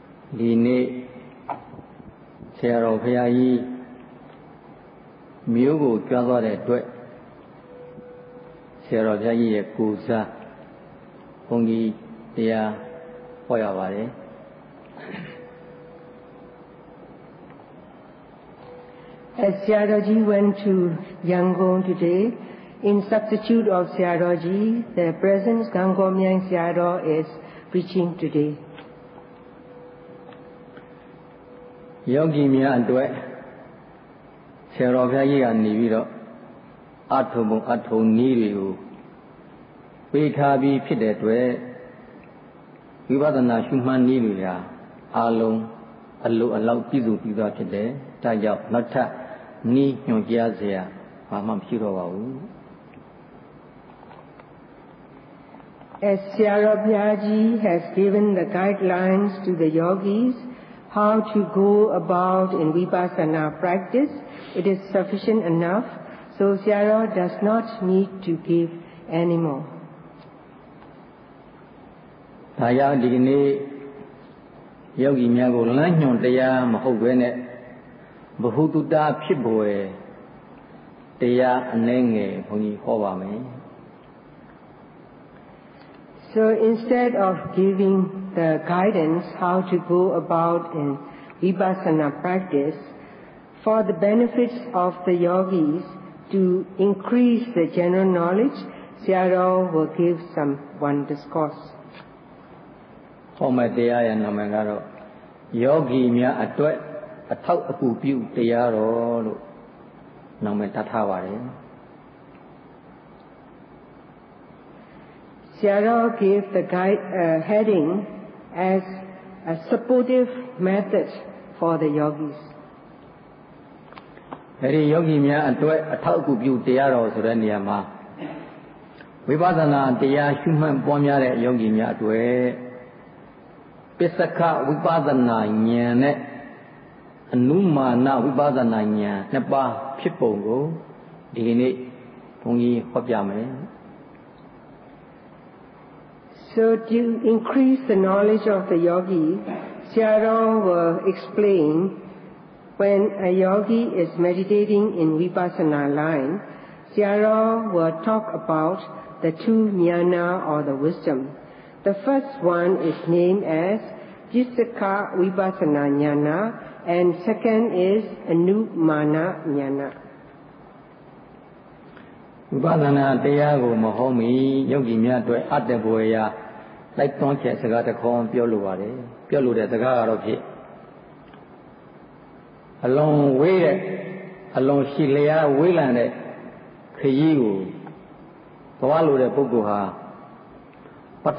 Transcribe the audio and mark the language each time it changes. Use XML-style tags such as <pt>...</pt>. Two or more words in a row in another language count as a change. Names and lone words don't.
<my>ဒီနေ့ဆရာတော်ဘုရားကြီးမြို့ကိုကြွားသွားတဲ့အတွက်ဆရာတော်ဘုရားကြီးရဲ့ကိုယ်စားဘုန်းကြီးတရားဟောရပါတယ်</my> <en>As Sayadaw-ji went to Yangon today, in substitute of Sayadaw-ji, the present Gangom Myang Sayadaw is preaching today.</en> <my>ယောဂီများအတွက်ဆရာတော်ဘုရားကြီးကနေပြီးတော့အထုံပုံအထုံနည်းတွေကိုပေးထားပြီးဖြစ်တဲ့အတွက်ဝိပဿနာရှုမှတ်နည်းတွေဟာအလုံးအလိုအလောက်ပြည့်စုံပြီးသားဖြစ်တယ်။ဒါကြောင့်နောက်ထပ်နည်းညွှန်ကြားစရာဘာမှမရှိတော့ပါဘူး</my> <en>As Sayadaw-ji has given the guidelines to the yogis how to go about in vipassana practice, it is sufficient enough, so Sayadaw does not need to give any more.</en> <my>ဒါကြောင့်ဒီကနေ့ယောဂီများကိုလမ်းညွှန်တရားမဟုတ်ဘဲနဲ့ဘဟုတုတဖြစ်ပေါ်တရားအနည်းငယ်ဘုန်းကြီးဟောပါမယ်</my> <en>So instead of giving the guidance how to go about in vipassana practice, for the benefits of the yogis to increase the general knowledge, Sayadaw will give one discourse.</en> <my>ဟောမယ့်တရားရဲ့နာမည်ကတော့ယောဂီများအတွက်အထောက်အကူပြုတရားတော်လို့နာမည်တတ်ထားပါတယ်</my> <en>Sayadaw gave the heading as a supportive method for the yogis.</en> <my>အဲဒီယောဂီများအတွက်အထောက်အကူပြုတရားတော်ဆိုတဲ့နေရာမှာဝိပဿနာတရားရှုမှတ်ပွားများတဲ့ယောဂီများအတွက်ပစ္စကဝိပဿနာဉာဏ်နဲ့အနုမာနဝိပဿနာဉာဏ်နှစ်ပါးဖြစ်ပုံကိုဒီနေ့ဘုန်းကြီးဟောပြမယ်</my> <en>So to increase the knowledge of the yogi, Sayadaw will explain when a yogi is meditating in vipassana line, Sayadaw will talk about the two jnana or the wisdom. The first one is named as Jissaka Vipassana Jnana and second is Anumana Jnana.</en> <my>ဝိပဿနာတရားကိုမဟောမီယောဂီများအတွက်အတ္တဘဝရာလိုက်သွန်းချက်စကားတစ်ခေါက်ပြောလိုပါတယ်ပြောလိုတဲ့စကားကတော့ဖြစ်အလုံးဝေးတဲ့အလုံးရှိလျားဝေးလံတဲ့ခရီးကိုသွားလိုတဲ့ပုဂ္ဂိုလ်ဟာပထ</my>